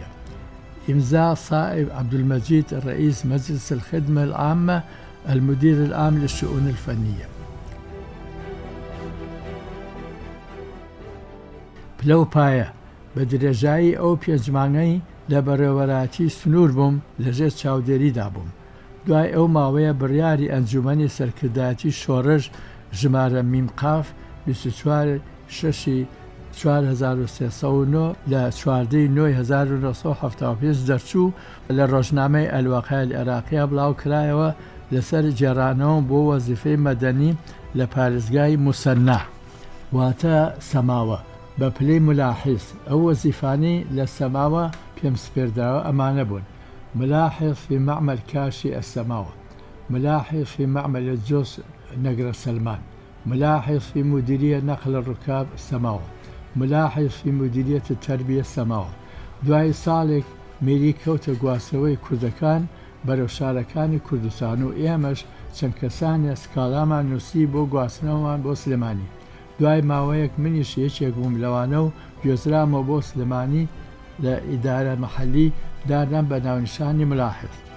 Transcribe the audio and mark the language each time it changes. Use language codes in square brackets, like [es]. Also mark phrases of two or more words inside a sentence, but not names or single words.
[ar] إمضاء صائب عبد المجيد رئيس مجلس الخدمة العامة المدير العام للشؤون الفنية. بلو بايا بدرجاي أو بيجمعني لبروراتي سنور بوم لجيت شاوديري دابوم. [ckb] دوای ئەو ماوەیە بڕیاری ئەنجومەنی سەرکردایەتی شۆڕش ژمارە میمقاف 24/6/1970 4309 لە 14/9/1975 دەرچوو لە ڕۆژنامەی ئەلواقع عێراقیە بڵاو کرایەوە لەسەر جێڕانەوە بۆ وەزیفەی مەدەنی لە پارێزگای موسەننا واتە سەماوە بە پلەی ملاحظ. ئەو وەزیفانەی لە سەماوە پێم سپێردراوە ئەمانە بوون: [ar] ملاحظ في معمل كاشي السماوة، ملاحظ في معمل الجوس نقر سلمان، ملاحظ في مديرية نقل الركاب السماوة، ملاحظ في مديرية التربية السماوة. [ckb] دوای ساڵێک میری کەوتە گواسەوەی کوردەکان بەرەو شارەکانی کوردستان و ئێمەش چەند کەسانی سکاڵامان نووسی بۆ گواستنەوەمان بۆ سلێمانی. دوای ماوەیەک منیش یەکێک بووم لەوانە و گوێزرامەوە بۆ سلێمانی لە ئیدارە مەحەلی دادام بە ناونیشانی ملاحظ.